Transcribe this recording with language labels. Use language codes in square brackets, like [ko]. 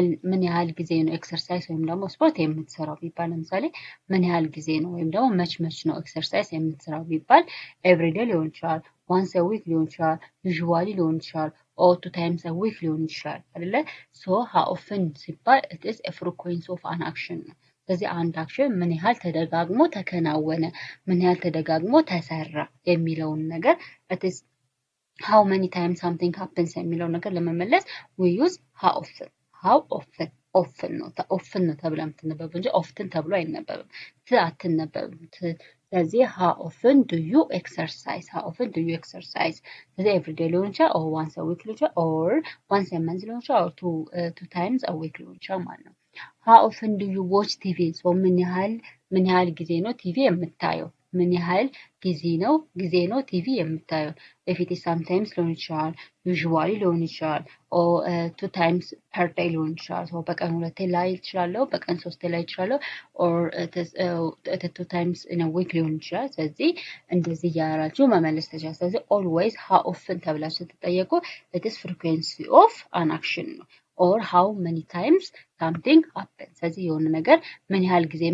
[am] ምን ያህል ጊዜ ነው ኤክሰርሳይዝ ወይም ደግሞ ስፖርት የምትሰራው ቢባል ለምሳሌ ምን ያህል ጊዜ ነው ወይም ደግሞ መች ነው ኤክሰርሳይዝ የምትሰራው ቢባል ኤቭሪዴይ ሊሆን ይችላል፣ [en] once a week [am] ሊሆን ይችላል፣ usually ሊሆን ይችላል፣ [en] or 2 times a week [am] ሊሆን ይችላል አይደለ? [en] so how often ሲባል it is a frequency of an action ነው። [am] ስለዚህ አንድ አክሽን ምን ያህል ተደጋግሞ ተከናወነ፣ ምን ያህል ተደጋግሞ ተሰራ የሚለውን ነገር [en] it is how many times something happens [am] የሚለው ነገር ለመመለስ [en] we use how often [am] ነው ተብላ የምትነበበው እንጂ [en] often [am] ተብሎ አይነበብም። አትነበብም። ስለዚህ [en] how often do you exercise? ስለዚህ every day ሊሆን ይችላል or once a week ሊሆን ይችላል or once a month ሊሆን ይችላል or two times a week [am] ሊሆን ይችላል ማለት ነው። [en] how often do you watch TV? [am] so ምን ያህል ጊዜ ነው ቲቪ የምታየው? ምን ያህል ጊዜ ነው ቲቪ የምታየው? [en] if it is sometimes [am] ሊሆን ይችላል፣ usually ሊሆን ይችላል [en] or 2 times per day [am] ሊሆን ይችላል። so በቀን 2 ላይ ይችላል፣ በቀን 3 ላይ ይችላል [en] or 2 times in a week [am] ሊሆን ይችላል። ስለዚህ እንደዚህ ያራችሁ መመለስ ተቻለ። ስለዚህ always how often ተብላችሁ ስትጠየቁ [en] it is frequency of an action [am] ነው [en] or how many times something happens [am] ስለዚህ የሆነ ነገር ምን ያህል